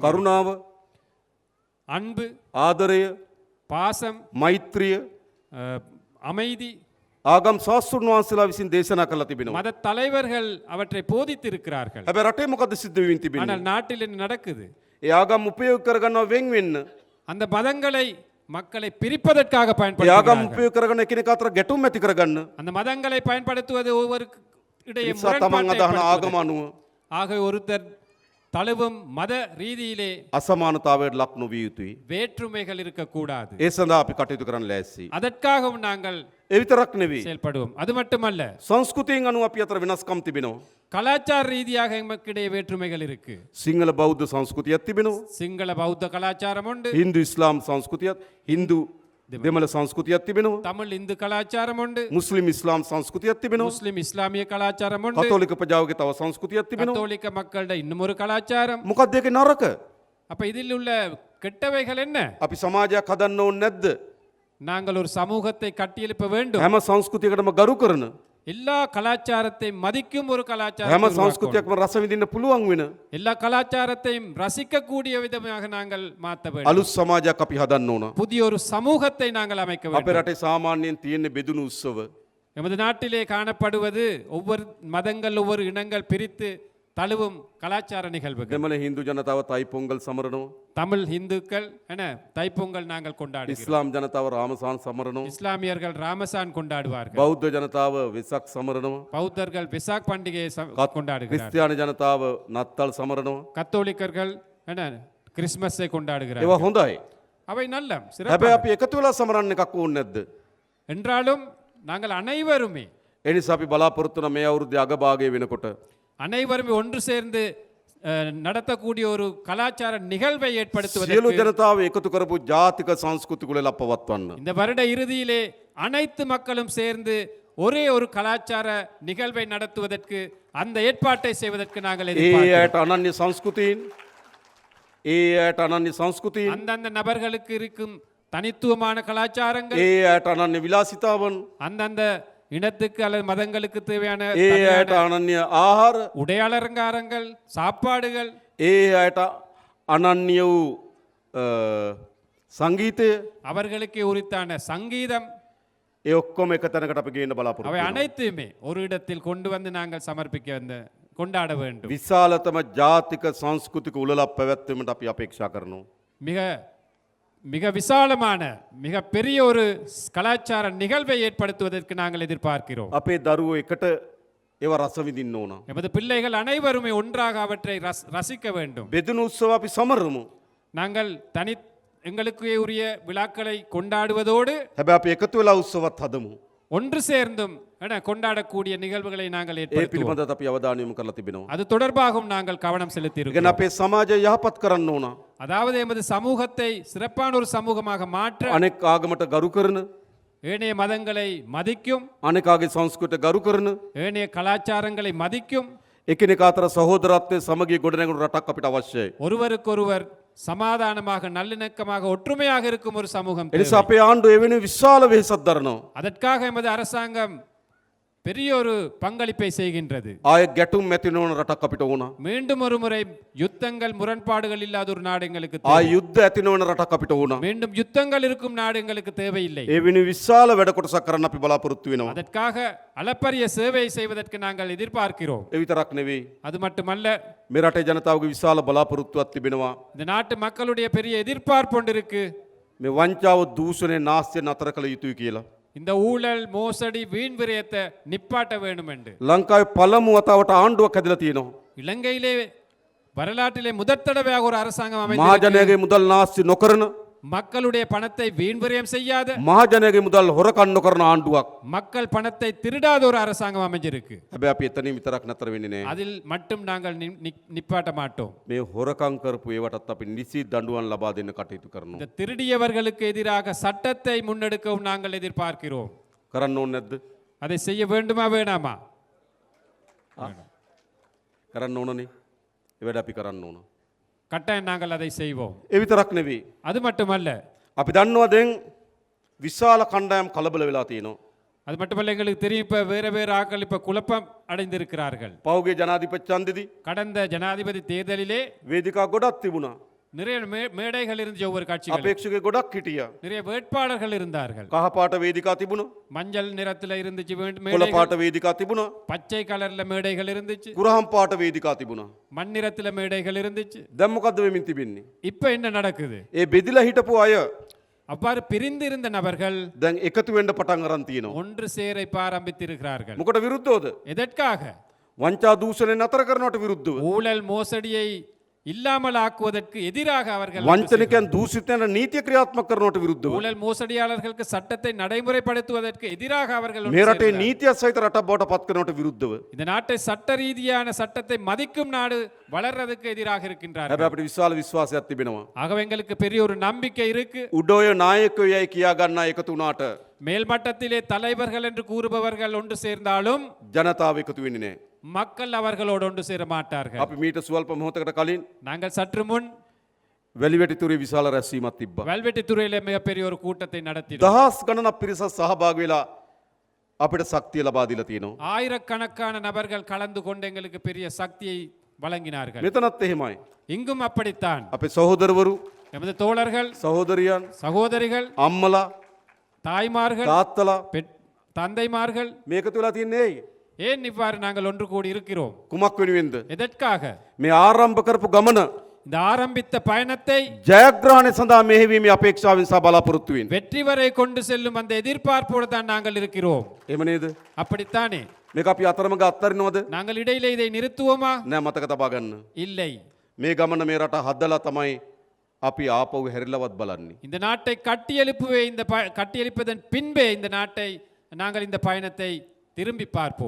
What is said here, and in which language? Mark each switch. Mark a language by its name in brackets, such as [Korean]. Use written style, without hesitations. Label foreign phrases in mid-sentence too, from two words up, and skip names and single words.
[Sinhala] කරුණාව, [Tamil] அன்பு, [Sinhala] ආදරය, [Tamil] பாசம், [Sinhala] මෛත්‍රිය [Tamil] அமைதி, [Sinhala] ආගම් ශාස්ත්‍රඥ වහන්සේලා විසින් දේශනා කරලා තිබෙනවා. [Tamil] மத தலைவர்கள் அவற்றை போதித்திருக்கிறார்கள். [Sinhala] හැබැයි රටේ මොකද්ද සිද්ධ වෙමින් තිබෙන්නේ? [Tamil] ஆனால் நாட்டில் என்ன நடக்குது? [Sinhala] ඒ ආගම් උපයෝග කරගන්නවා වෙන් වෙන්න. [Tamil] அந்த மதங்களை மக்களை பிரிப்பதற்காக [Sinhala] ඒ ආගම් [Tamil] பயன்படுத்துகிறார்கள். [Sinhala] උපයෝග කරගෙන එකිනෙක අතර ගැටුම් ඇති කරගන්න. [Tamil] அந்த மதங்களை பயன்படுத்துவது ஒவ்வொரு இடையே [Sinhala] නිසා තමන් [Tamil] முரண்பாட்டை [Sinhala] අදහන [Tamil] ஏற்படுத்துவது. [Sinhala] ආගම අනුව [Tamil] ஆக ஒருத்தர் தழுவும் மத ரீதியிலே [Sinhala] අසමානතාවයට ලක් නොවිය යුතුයි. [Tamil] வேற்றுமைகள் இருக்கக்கூடாது. [Sinhala] ඒ සඳහා අපි කටයුතු කරන්න ලෑස්ති. [Tamil] அதற்காகவும் நாங்கள் [Sinhala] ඒ විතරක් නෙවෙයි. [Tamil] செயல்படுவோம். அது மட்டுமல்ல, [Sinhala] සංස්කෘතියෙන් අනුව අපි අතර වෙනස්කම් තිබෙනවා. [Tamil] கலாச்சார ரீதியாக எமக்கிடையே வேற்றுமைகள் இருக்கு. [Sinhala] සිංහල බෞද්ධ සංස්කෘතියක් තිබෙනවා. [Tamil] சிங்கள பௌத்த கலாச்சாரம் உண்டு, [Sinhala] හින්දු ඉස්ලාම් සංස්කෘතියක්, හින්දු දෙමළ සංස්කෘතියක් තිබෙනවා. [Tamil] தமிழ் இந்து கலாச்சாரம் உண்டு, [Sinhala] මුස්ලිම් ඉස්ලාම් සංස්කෘතියක් තිබෙනවා. [Tamil] முஸ்லிம் இஸ்லாமிய கலாச்சாரம் உண்டு, [Sinhala] කතෝලික ප්‍රජාවගේ තව සංස්කෘතියක් තිබෙනවා. [Tamil] கத்தோலிக்க மக்களோட இன்னும் ஒரு கலாச்சாரம். [Sinhala] මොකක්ද ඒකේ නරක? [Tamil] அப்ப இதில் உள்ள கெட்டவைகள் என்ன? [Sinhala] අපි සමාජයක් හදන්න ඕනේ නැද්ද? [Tamil] நாங்கள் ஒரு சமூகத்தை கட்டியெழுப்ப வேண்டும். [Sinhala] හැම සංස්කෘතියකටම ගරු කරන, [Tamil] எல்லா கலாச்சாரத்தையும் மதிக்கும் ஒரு [Sinhala] හැම [Tamil] கலாச்சாரம், [Sinhala] සංස්කෘතියක්ම රස විඳින්න පුළුවන් වෙන [Tamil] எல்லா கலாச்சாரத்தையும் ரசிக்கக்கூடிய விதமாக நாங்கள் மாற்ற வேண்டும். [Sinhala] අලුත් සමාජයක් අපි හදන්න ඕන. [Tamil] புதிய ஒரு சமூகத்தை நாங்கள் அமைக்க [Sinhala] අපේ [Tamil] வேண்டும். [Sinhala] රටේ සාමාන්‍යයෙන් තියෙන බෙදුණු උත්සව [Tamil] எமது நாட்டிலே காணப்படுவது ஒவ்வொரு மதங்கள் ஒவ்வொரு இனங்கள் பிரித்து தழுவும் கலாச்சார நிகழ்வுகள். [Sinhala] දෙමළ හින්දු ජනතාව තයි පොංගල් සමරනවා. [Tamil] தமிழ் இந்துக்கள் என தைப்பொங்கல் நாங்கள் கொண்டாடுகிறோம். [Sinhala] ඉස්ලාම් ජනතාව රාමසාන් සමරනවා. [Tamil] இஸ்லாமியர்கள் ராமசான் கொண்டாடுவார்கள். [Sinhala] බෞද්ධ ජනතාව වෙසක් සමරනවා. [Tamil] பௌத்தர்கள் விசாக் பண்டிகையை கொண்டாடுகிறார்கள். [Sinhala] ක්‍රිස්තියානි ජනතාව නත්තල් සමරනවා. [Tamil] கத்தோலிக்கர்கள் என கிறிஸ்மஸை [Sinhala] ඒවා [Tamil] கொண்டாடுகிறார்கள். [Sinhala] හොඳයි. [Tamil] அவை நல்ல [Sinhala] හැබැයි [Tamil] சிறப்பான. [Sinhala] අපි එකතු වෙලා සමරන්න එකක් ඕනේ නැද්ද? [Tamil] என்றாலும் நாங்கள் அனைவருமே [Sinhala] ඒ නිසා අපි බලාපොරොත්තු වෙන මේ අවුරුද්දේ අගභාගයේ වෙනකොට [Tamil] அனைவருமே ஒன்று சேர்ந்து நடத்தக்கூடிய ஒரு கலாச்சார நிகழ்வை [Sinhala] සියලු [Tamil] ஏற்படுத்துவதற்கு [Sinhala] ජනතාව එකතු කරපු ජාතික සංස්කෘතික උළෙල පවත්වන්න. [Tamil] இந்த வருட இறுதியிலே அனைத்து மக்களும் சேர்ந்து ஒரே ஒரு கலாச்சார நிகழ்வை நடத்துவதற்கு அந்த ஏற்பாட்டை செய்வதற்கு நாங்கள் [Sinhala] ඒ [Tamil] எதிர்பார்க்கிறோம். [Sinhala] අයට අනන්‍ය සංස්කෘතීන්, ඒ අයට අනන්‍ය සංස්කෘතීන්, [Tamil] அந்தந்த நபர்களுக்கு இருக்கும் தனித்துவமான கலாச்சாரங்கள், [Sinhala] ඒ අයට අනන්‍ය විලාසිතාවන්, [Tamil] அந்தந்த இனத்துக்கு அல்லது மதங்களுக்கு தேவையான [Sinhala] ඒ අයට අනන්‍ය ආහාර, [Tamil] உடையாளரங்காரங்கள், சாப்பாடுகள், [Sinhala] ඒ අයට අනන්‍ය වූ සංගීතය, [Tamil] அவர்களுக்கு உரித்தான சங்கீதம், [Sinhala] ඒ ඔක්කොම එක තැනකට අපි ගේන්න බලාපොරොත්තු [Tamil] அவை [Sinhala] වෙනවා. [Tamil] அனைத்துமே ஒரு இடத்தில் கொண்டு வந்து நாங்கள் சமர்ப்பிக்க கொண்டாட வேண்டும். [Sinhala] විශාලතම ජාතික සංස්කෘතික උළෙලක් පැවැත්වීමට අපි අපේක්ෂා කරනවා. [Tamil] மிக மிக விசாலமான மிக பெரிய ஒரு கலாச்சார நிகழ்வை ஏற்படுத்துவதற்கு நாங்கள் எதிர்பார்க்கிறோம். [Sinhala] අපේ දරුවෝ එකට ඒව රස විඳින්න ඕන. [Tamil] எமது பிள்ளைகள் அனைவருமே ஒன்றாக அவற்றை ரசிக்க வேண்டும். [Sinhala] බෙදුණු උත්සව අපි සමරමු. [Tamil] நாங்கள் எங்களுக்கு உரிய விழாக்களை கொண்டாடுவதோடு [Sinhala] හැබැයි අපි එකතු වෙලා උත්සවත් හදමු. [Tamil] ஒன்று சேர்ந்தும் கொண்டாடக்கூடிய நிகழ்வுகளை நாங்கள் [Sinhala] ඒ [Tamil] ஏற்படுத்துவோம். [Sinhala] පිළිබඳව අපි අවධානය යොමු කරලා තිබෙනවා. [Tamil] அது தொடர்பாகவும் நாங்கள் கவனம் செலுத்தி [Sinhala] ඉගෙන [Tamil] இருக்கிறோம். [Sinhala] අපේ සමාජය යහපත් කරන්න ඕන. [Tamil] அதாவது எமது சமூகத்தை சிறப்பான ஒரு சமூகமாக மாற்ற [Sinhala] අනෙක් ආගමට ගරු කරන, [Tamil] ஏனைய மதங்களை மதிக்கும், [Sinhala] අනෙකාගේ සංස්කෘතියට ගරු කරන, [Tamil] ஏனைய கலாச்சாரங்களை மதிக்கும், [Sinhala] එකිනෙක අතර සහෝදරත්වයේ සමගිය ගොඩනැගුණු රටක් අපිට අවශ්‍යයි. [Tamil] ஒருவருக்கொருவர் சமாதானமாக நல்லிணக்கமாக ஒற்றுமையாக இருக்கும் ஒரு சமூகம் [Sinhala] ඒ නිසා [Tamil] தேவை. [Sinhala] අපේ ආණ්ඩුව එවැනි විශාල වෙහෙසක් දරනවා. [Tamil] அதற்காக எமது அரசாங்கம் பெரிய ஒரு பங்களிப்பை செய்கின்றது. [Sinhala] ආයෙ ගැටුම් ඇති නොවන රටක් අපිට ඕන. [Tamil] மீண்டும் ஒரு முறை யுத்தங்கள் முரண்பாடுகள் இல்லாத ஒரு நாடு எங்களுக்கு தேவை. [Sinhala] ආයෙ යුද්ධ ඇති නොවන රටක් අපිට ඕන. [Tamil] மீண்டும் யுத்தங்கள் இருக்கும் நாடு எங்களுக்கு தேவையில்லை. [Sinhala] ඒ වෙනුවෙන් විශාල වැඩ කොටසක් කරන්න අපි බලාපොරොත්තු වෙනවා. [Tamil] அதற்காக அளப்பரிய சேவை செய்வதற்கு நாங்கள் எதிர்பார்க்கிறோம். [Sinhala] ඒ විතරක් නෙවෙයි. [Tamil] அது மட்டுமல்ல, [Sinhala] මේ රටේ ජනතාවගේ විශාල බලාපොරොත්තුවක් තිබෙනවා. [Tamil] இந்த நாட்டு மக்களுடைய பெரிய எதிர்பார்ப்பு ஒன்று இருக்கு. [Sinhala] මේ වංචාව, දූෂණය, නාස්තිය නතර කළ යුතුයි කියලා. [Tamil] இந்த ஊழல் மோசடி வீண் விரயத்தை நிப்பாட்ட வேண்டும் என்று [Sinhala] ලංකාවේ පළමු වතාවට ආණ්ඩුවක් හැදලා තියෙනවා. [Tamil] இலங்கையிலே வரலாற்றிலே முதற் தடவையாக ஒரு அரசாங்கம் அமைந்து [Sinhala] මහජනයාගේ මුදල් නාස්ති නොකරන, [Tamil] மக்களுடைய பணத்தை வீண் விரயம் செய்யாத, [Sinhala] මහජනයාගේ මුදල් හොරකම් නොකරන ආණ්ඩුවක්. [Tamil] மக்கள் பணத்தை திருடாத ஒரு அரசாங்கம் அமைஞ்சிருக்கு. [Sinhala] හැබැයි අපි එතනින් විතරක් නතර වෙන්නේ නැහැ. [Tamil] அதில் மட்டும் நாங்கள் நிப்பாட்ட மாட்டோம். [Sinhala] මේ හොරකම් කරපු ඒවටත් අපි නිසි දඬුවම් ලබා දෙන්න කටයුතු කරනවා. [Tamil] இந்த திருடியவர்களுக்கு எதிராக சட்டத்தை முன்னெடுக்கவும் நாங்கள் எதிர்பார்க்கிறோம். [Sinhala] කරන්න ඕනේ නැද්ද? [Tamil] அதை செய்ய வேண்டுமா வேணாமா? [Sinhala] කරන්න ඕනනේ. ඒ වැඩ අපි කරන්න ඕන. [Tamil] கட்டாயம் நாங்கள் அதை செய்வோம். [Sinhala] ඒ විතරක් නෙවෙයි. [Tamil] அது மட்டுமல்ல, [Sinhala] අපි දන්නවා දැන් විශාල කණ්ඩායම් කලබල වෙලා තියෙනවා. [Tamil] அது மட்டுமல்ல, எங்களுக்கு தெரியும் இப்ப வேற ஆக்கள் இப்ப குழப்பம் அடைந்திருக்கிறார்கள். [Sinhala] පහුගිය ජනාධිපති ඡන්දෙදී [Tamil] கடந்த ஜனாதிபதி தேர்தலிலே [Sinhala] වේදිකා ගොඩක් තිබුණා. [Tamil] நிறைய மேடைகள் இருந்துச்சு, ஒவ்வொரு கட்சிகள் [Sinhala] අපේක්ෂක ගොඩක් හිටියා. [Tamil] நிறைய வேட்பாளர்கள் இருந்தார்கள். [Sinhala] කහපාට වේදිකා තිබුණා. [Tamil] மஞ்சள் நிறத்துல இருந்துச்சு [Sinhala] කොළ [Tamil] மேடைகள், [Sinhala] පාට වේදිකා තිබුණා. [Tamil] பச்சை கலர்ல மேடைகள் இருந்துச்சு, [Sinhala] කුරහම් පාට වේදිකා තිබුණා. [Tamil] மண்ணிறத்துல மேடைகள் இருந்துச்சு. [Sinhala] දැන් මොකද්ද වෙමින් තිබෙන්නේ? [Tamil] இப்ப என்ன நடக்குது? [Sinhala] ඒ බෙදිලා හිටපු අය [Tamil] அவ்வாறு பிரிந்து இருந்த நபர்கள் [Sinhala] දැන් එකතු වෙන්න පටන් අරන් තියෙනවා. [Tamil] ஒன்று சேர இப்ப ஆரம்பித்திருக்கிறார்கள். [Sinhala] මොකට විරුද්ධවද? [Tamil] எதற்காக? [Sinhala] වංචා දූෂණය නතර කරනවට විරුද්ධව. [Tamil] ஊழல் மோசடியை இல்லாமல் ஆக்குவதற்கு எதிராக அவர்கள் [Sinhala] වංචනිකයන් දූෂිතයන් නීතිය ක්‍රියාත්මක කරනවට විරුද්ධව [Tamil] ஊழல் மோசடியாளர்களுக்கு சட்டத்தை நடைமுறைப்படுத்துவதற்கு எதிராக அவர்கள் ஒன்று [Sinhala] මේ රටේ [Tamil] சேர்கிறார்கள். [Sinhala] නීතියත් සහිත රටක් බවට පත් කරනවට විරුද්ධව [Tamil] இந்த நாட்டை சட்ட ரீதியான சட்டத்தை மதிக்கும் நாடு வளர்றதுக்கு எதிராக இருக்கின்றார்கள். [Sinhala] හැබැයි අපිට විශාල විශ්වාසයක් තිබෙනවා [Tamil] ஆகவே எங்களுக்கு பெரிய ஒரு நம்பிக்கை இருக்கு. [Sinhala] උඩෝය නායකයෝ යයි කියා ගන්න එකතු වුණාට [Tamil] மேல்மட்டத்திலே தலைவர்கள் என்று கூறுபவர்கள் ஒன்று சேர்ந்தாலும் [Sinhala] ජනතාව එකතු වෙන්නේ නැහැ. [Tamil] மக்கள் அவர்களோடு ஒன்று சேர மாட்டார்கள். [Sinhala] අපි මීට සුවල්ප මොහොතකට කලින් [Tamil] நாங்கள் சற்று முன் [Sinhala] වැලිවැටිතුරේ විශාල රැස්වීමක් තිබ්බා. [Tamil] வல்வெட்டித்துறையிலே மிகப்பெரிய ஒரு கூட்டத்தை நடத்தினோம். [Sinhala] දහස් ගණනක් පිරිසක් සහභාගී වෙලා අපිට ශක්තිය ලබා දීලා තියෙනවා. [Tamil] ஆயிரக்கணக்கான நபர்கள் கலந்து கொண்டு எங்களுக்கு பெரிய சக்தியை வழங்கினார்கள். [Sinhala] මෙතනත් එහෙමයි. [Tamil] இங்கும் அப்படித்தான். [Sinhala] අපේ සහෝදරවරු [Tamil] எமது தோழர்கள், [Sinhala] සහෝදරියන් [Tamil] சகோதரிகள், [Sinhala] අම්මලා [Tamil] தாய்மார்கள், [Sinhala] තාත්තලා [Tamil] தந்தைமார்கள், [Sinhala] මේකතු වෙලා තියන්නේ ඇයි? [Tamil] ஏன் இவ்வாறு நாங்கள் ஒன்று கூடி இருக்கிறோம்? [Sinhala] කුමක් වෙනුවෙන්ද? [Tamil] எதற்காக? [Sinhala] මේ ආරම්භ කරපු ගමන [Tamil] இந்த ஆரம்பித்த பயணத்தை [Sinhala] ජයග්‍රහණය සඳහා මෙහෙවීමේ අපේක්ෂාවෙන් සහ බලාපොරොත්තු වෙන්නේ. [Tamil] வெற்றி வரை கொண்டு செல்லும் அந்த எதிர்பார்ப்போடு தான் நாங்கள் இருக்கிறோம். [Sinhala] එහෙම නේද? [Tamil] அப்படித்தானே? [Sinhala] මේක අපි අතරමඟ අත්හරිනවද? [Tamil] நாங்கள் இடையிலே இதை நிறுத்துவோமா? [Sinhala] නෑ, මතක තබා ගන්න. [Tamil] இல்லை. [Sinhala] මේ ගමන මේ රට හදලා තමයි අපි ආපහු හැරිලවත් බලන්නේ. [Tamil] இந்த நாட்டை கட்டியெழுப்பதன் பின்பே இந்த நாட்டை நாங்கள் இந்த பயணத்தை திரும்பி பார்ப்போம்.